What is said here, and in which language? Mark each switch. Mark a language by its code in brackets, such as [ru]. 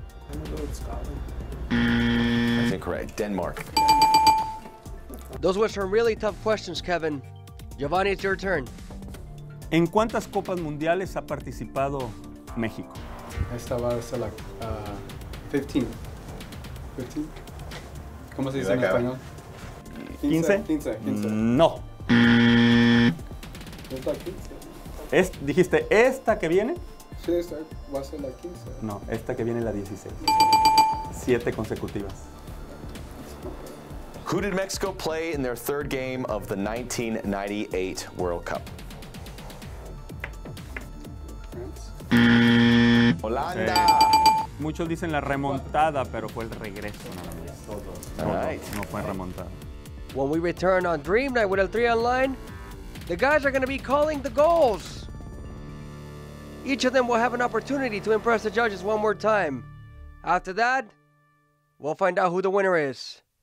[en] I'm going to go with Scotland. That's incorrect. Denmark. Those were some really tough questions, Kevin. Giovanni, it's your turn. [es] ¿En cuántas Copas Mundiales ha participado México? Esta va a ser la 15. 15. ¿Cómo se dice en español? 15. 15. No. ¿Es la 15? ¿Dijiste esta que viene? Sí, esta va a ser la 15. No, esta que viene la 16. 7 consecutivas. [en] Who did Mexico play in their third game of the 1998 World Cup? France. [es] Holanda. Muchos dicen la remontada, pero fue el regreso nada más. [en] All right. [es] No fue remontada. [en] When we return on Dream Night with El 3 Online, the guys are going to be calling the goals. Each of them will have an opportunity to impress the judges one more time. After that, we'll find out who the winner is.